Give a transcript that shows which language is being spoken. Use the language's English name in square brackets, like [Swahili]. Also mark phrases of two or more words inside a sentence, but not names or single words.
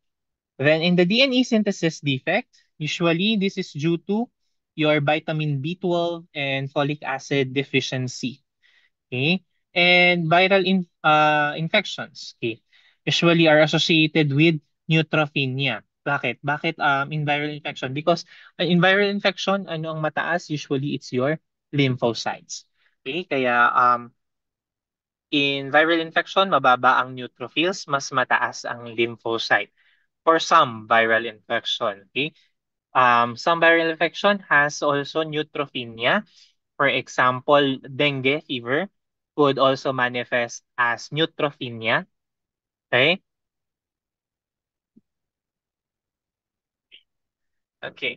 [English] Then in the DNA synthesis defect, usually this is due to your vitamin B12 and folic acid deficiency. Okay? And infections, okay, usually are associated with neutropenia. [Filipino] Bakit? Bakit [English] in viral infection? Because in viral infection, [Filipino] ano ang mataas? [English] Usually it's your lymphocytes. Okay, kaya in viral infection, [Filipino] mababa ang neutrophils, mas mataas ang lymphocyte. [English] For some viral infection, okay? Some viral infection has also neutropenia. For example, dengue fever could also manifest as neutropenia. Okay? Okay.